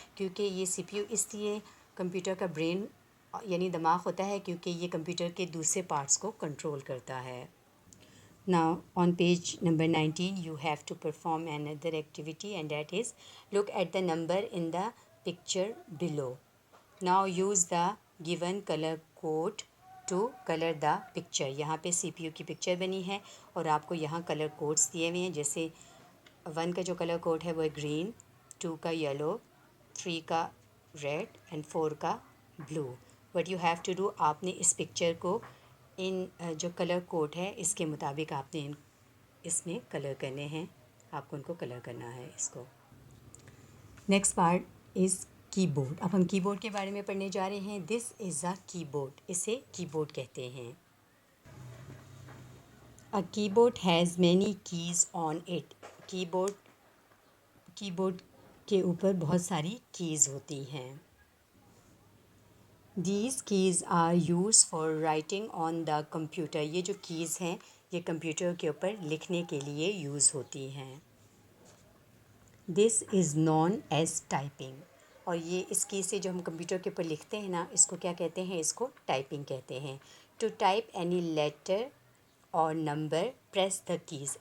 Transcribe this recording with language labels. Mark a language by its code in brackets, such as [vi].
[hi] क्योंकि ये CPU इसलिए कंप्यूटर का ब्रेन यानी दिमाग होता है क्योंकि ये कंप्यूटर के दूसरे पार्ट्स को कंट्रोल करता है. [en] Now on page number 19 you have to perform another activity, and that is look at the number in the picture below. Now use the given color code to color the picture. [hi] यहाँ पे CPU की picture बनी है और आपको यहाँ colour codes दिए हुए हैं. जैसे 1 का जो कलर कोड है वो है ग्रीन, 2 का येलो, 3 का रेड एंड 4 का blue. [en] what you have to do, [hi] आपने इस पिक्चर को इन जो कलर कोड है इसके मुताबिक आपने इसमें कलर करने हैं. आपको उनको कलर करना है इसको. [en] Next part is keyboard. [hi] अब हम कीबोर्ड के बारे में पढ़ने जा रहे हैं. [en] This is a keyboard. [hi] इसे कीबोर्ड कहते हैं. [en] A keyboard has many keys on it. [hi] Keyboard के ऊपर बहुत सारी कीज़ होती हैं. [en] These keys are used for writing on the computer. [hi] ये जो कीज़ हैं ये कंप्यूटर के ऊपर लिखने के लिए यूज़ होती हैं. [en] This is known as typing. [hi] और ये इस की से जो हम कंप्यूटर के ऊपर लिखते हैं ना, इसको क्या कहते हैं? इसको टाइपिंग कहते हैं. [en] To type any letter और number press the keys.